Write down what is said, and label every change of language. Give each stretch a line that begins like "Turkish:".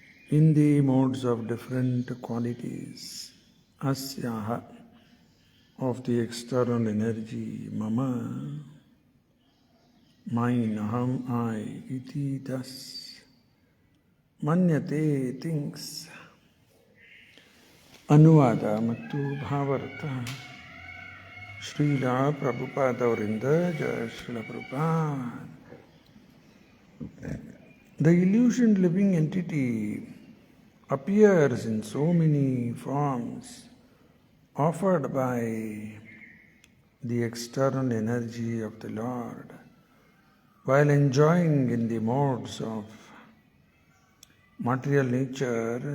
English: in the modes of different qualities, asyaha of the external energy, mama mine, aham I, iti thus, manyate thinks.
Kannada: ಅನುವಾದ ಮತ್ತು ಭಾವಾರ್ಥ. ಶ್ರೀಲ ಪ್ರಭುಪಾದವರಿಂದ ಜಯ Srila Prabhupada.
English: The illusioned living entity appears in so many forms offered by the external energy of the Lord, while enjoying in the modes of material nature.